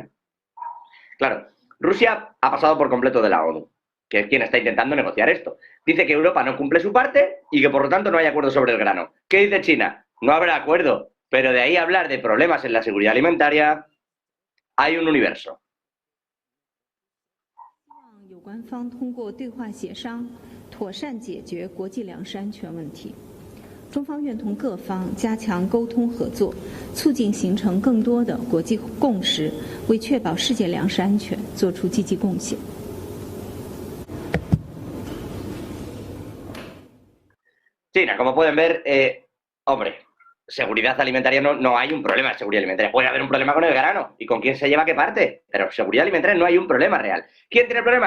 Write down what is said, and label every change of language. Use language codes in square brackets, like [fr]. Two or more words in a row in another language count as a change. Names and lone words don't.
[es] Claro, Rusia ha pasado por completo de la ONU, que es quien está intentando negociar esto. Dice que Europa no cumple su parte y que por lo tanto no hay acuerdo sobre el grano. ¿Qué dice China? No habrá acuerdo, pero de ahí a hablar de problemas en la seguridad alimentaria hay un universo. [zh] 有关方通过对话协商，妥善解决国际粮食安全问题。中方愿同各方加强沟通合作，促进形成更多的国际共识，为确保世界粮食安全作出积极贡献。 [es] China, como pueden ver, hombre, seguridad alimentaria no hay un problema de seguridad alimentaria. Puede haber un problema con el grano y con quién se lleva qué parte, pero seguridad alimentaria no hay un problema real. ¿Quién tiene el problema?